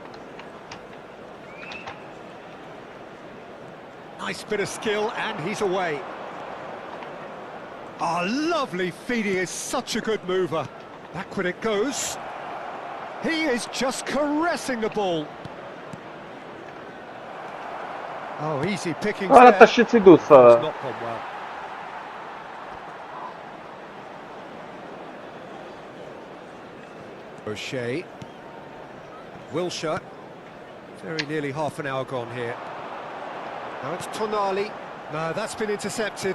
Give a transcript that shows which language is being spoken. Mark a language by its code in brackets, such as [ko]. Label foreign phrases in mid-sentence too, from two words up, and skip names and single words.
[en] Nice bit of skill, and he's away. Oh, lovely feeding is such a good mover. Back when it goes. He is just caressing the ball. Oh, easy pickings there. [hy] Արա տշեցի դուս։ [en] It's not gone well. O'Shea. Wilshere. Very nearly half an hour gone here. Now it's Tonali. No, that's been intercepted.